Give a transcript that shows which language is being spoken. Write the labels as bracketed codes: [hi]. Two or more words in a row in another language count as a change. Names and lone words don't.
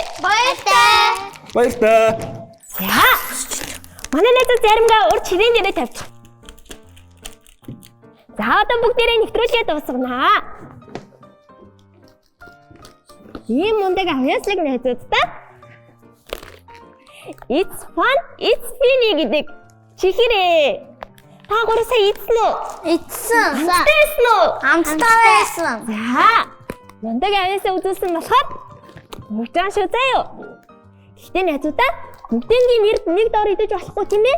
[mn] Баяртай. Баяртай. За. Манай найзууд заримгаа урд ширийн дээрээ тавьчих. За одоо бүгдээрээ нэвтрүүлгээ дуусгана. Ийм мундаг авьяаслаг найзуудтай. It's fun, it's funny гэдэг чихэрээ. Та гурав сая ийдсэн үү? Эцсэн. Амтсан уу? Амттай байсан. За. Мундаг авьяасаа үзүүлсэн болохоор бүгдэн шүү заяа. Гэхдээ найзуудаа бүгдийн нэр нэг дор идэж болохгүй тийм ээ?